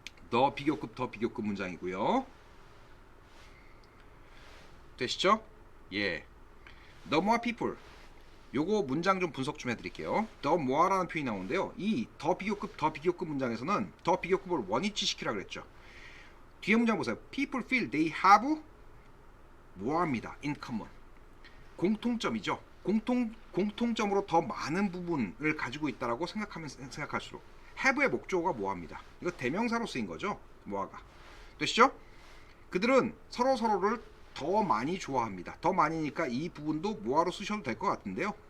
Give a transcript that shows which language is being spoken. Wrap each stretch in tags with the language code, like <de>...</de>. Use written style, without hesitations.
<ko>더 비교급 문장이고요. 되시죠? 예.</ko> <en>The more people.</en> <ko>요거 문장 좀 분석 좀 해드릴게요. the more라는 표현이 나오는데요. 이 더 비교급 문장에서는 더 비교급을 원위치 시키라 그랬죠. 뒤에 문장 보세요.</ko> <en>People feel they have more입니다.</en> <ko>in common. 공통점이죠. 공통점으로 더 많은 부분을 가지고 있다라고 생각할수록 have의 목적어가 more입니다. 이거 대명사로 쓰인 거죠. more가. 되시죠? 그들은 서로를 더 많이 좋아합니다. 더 많이니까 이 부분도 more로 쓰셔도 될 것 같은데요.</ko>